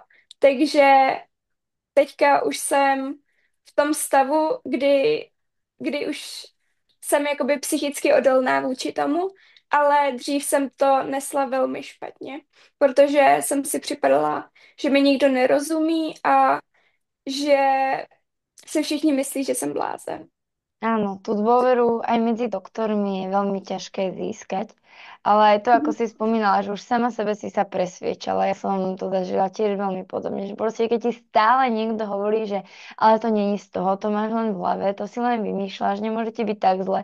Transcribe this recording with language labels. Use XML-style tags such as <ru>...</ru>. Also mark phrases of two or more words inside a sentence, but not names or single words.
<cs>Takže teďka už jsem v tom stavu, kdy už jsem jakoby psychicky odolná vůči tomu, ale dřív jsem to nesla velmi špatně, protože jsem si připadala, že mi nikdo nerozumí a že si všichni myslí, že jsem blázen.</cs> <sk>Áno, tú dôveru aj medzi doktormi je veľmi ťažké získať, ale aj to, ako Mhm, si spomínala, že už sama sebe si sa presviečala, ja som to zažila tiež veľmi podobne, že proste keď ti stále niekto hovorí, že ale to není z toho, to máš len v hlave, to si len vymýšľaš, nemôžete byť tak zle.</sk>